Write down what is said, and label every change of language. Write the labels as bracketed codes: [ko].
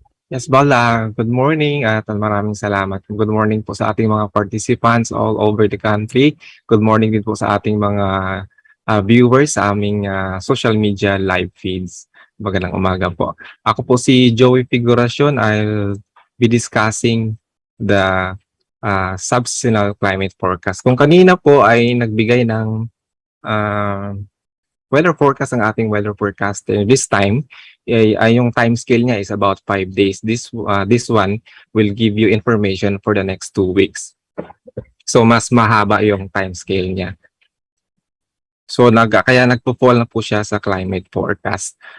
[en] Yes, Bala. Good morning [tl] at maraming salamat. [en] Good morning [tl] po sa ating mga [en] participants all over the country. [tl] Good morning din po sa ating mga viewers sa aming social media live feeds. Magandang umaga po. Ako po si Joey Figuracion. [en] I'll be discussing the subseasonal climate forecast. [tl] Kung kanina po ay nagbigay ng weather forecast ang ating weather forecast. [en] This time, [tl] ay yung [en] time scale niya is about 5 days. This one will give you information for the next 2 weeks. [tl] So, mas mahaba yung time scale niya. So, kaya nagpo-fall na po siya sa climate forecast.